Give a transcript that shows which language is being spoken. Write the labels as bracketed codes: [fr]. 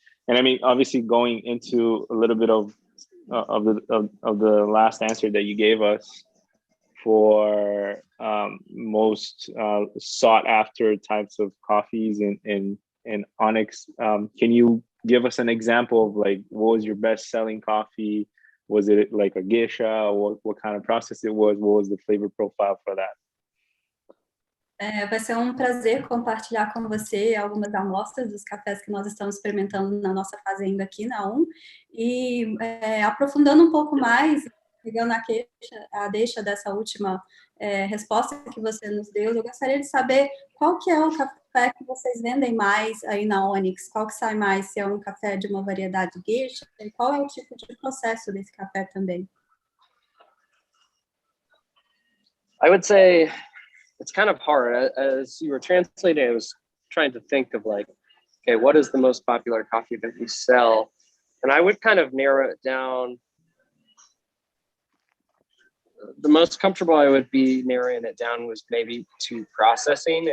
[en] And I mean, obviously, going into a little bit of the last answer that you gave us for most sought after types of coffees in Onyx, can you give us an example of like what was your best selling coffee Was it like a geisha? What kind of process it was? What was the flavor profile for that? [pt] Vai ser um prazer compartilhar com você algumas amostras dos cafés que nós estamos experimentando na nossa fazenda aqui na e aprofundando um pouco mais, pegando a deixa dessa última resposta que você nos deu, eu gostaria de saber qual que é o café que vocês vendem mais aí na Onyx, qual que sai mais, se é um café de uma variedade geisha, e qual é o tipo de processo desse café também? [en] I would say it's kind of hard. As you were translating, I was trying to think of like, okay, what is the most popular coffee that we sell? And I would kind of narrow it down. The most comfortable I would be narrowing it down was maybe to processing.